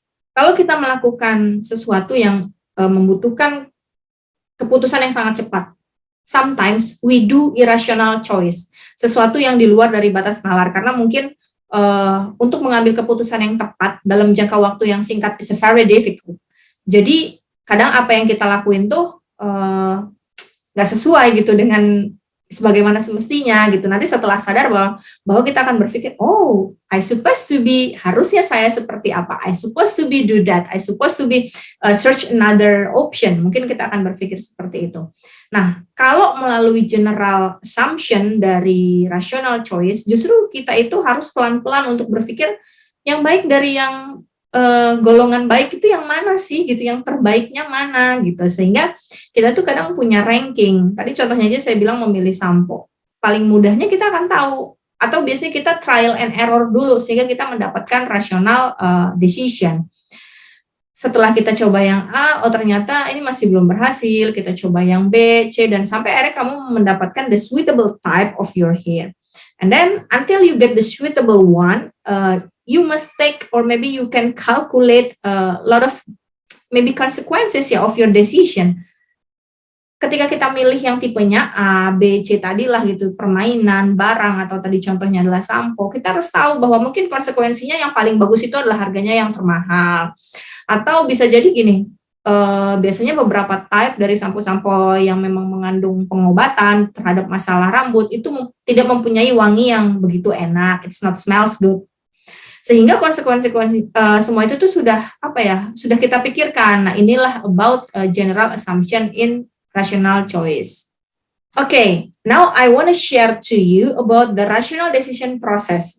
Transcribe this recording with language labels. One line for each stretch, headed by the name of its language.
Indonesian: Kalau kita melakukan sesuatu yang membutuhkan keputusan yang sangat cepat,
English: sometimes we do irrational choice,
Indonesian: sesuatu yang di luar dari batas nalar, karena mungkin untuk mengambil keputusan yang tepat dalam jangka waktu yang singkat
English: is very difficult.
Indonesian: Jadi kadang apa yang kita lakuin tuh nggak sesuai gitu dengan sebagaimana semestinya gitu. Nanti setelah sadar bahwa kita akan berpikir, oh,
English: I supposed to be,
Indonesian: harusnya saya seperti apa?
English: I supposed to be do that. I supposed to be search another option.
Indonesian: Mungkin kita akan berpikir seperti itu. Nah, kalau melalui general assumption dari rational choice, justru kita itu harus pelan-pelan untuk berpikir yang baik dari yang golongan baik itu yang mana sih gitu, yang terbaiknya mana gitu, sehingga kita tuh kadang punya ranking. Tadi contohnya aja saya bilang memilih sampo, paling mudahnya kita akan tahu, atau biasanya kita trial and error dulu sehingga kita mendapatkan rational decision. Setelah kita coba yang A, oh ternyata ini masih belum berhasil, kita coba yang B, C, dan sampai akhirnya kamu mendapatkan
English: the suitable type of your hair. And then until you get the suitable one, you must take, or maybe you can calculate a lot of maybe consequences ya of your decision.
Indonesian: Ketika kita milih yang tipenya A, B, C tadilah gitu, permainan, barang, atau tadi contohnya adalah sampo, kita harus tahu bahwa mungkin konsekuensinya yang paling bagus itu adalah harganya yang termahal. Atau bisa jadi gini, biasanya beberapa type dari sampo-sampo yang memang mengandung pengobatan terhadap masalah rambut itu tidak mempunyai wangi yang begitu enak,
English: it's not smells good.
Indonesian: Sehingga konsekuensi semua itu tuh sudah sudah kita pikirkan. Nah, inilah
English: about general assumption in rational choice. Okay, now I want to share to you about the rational decision process.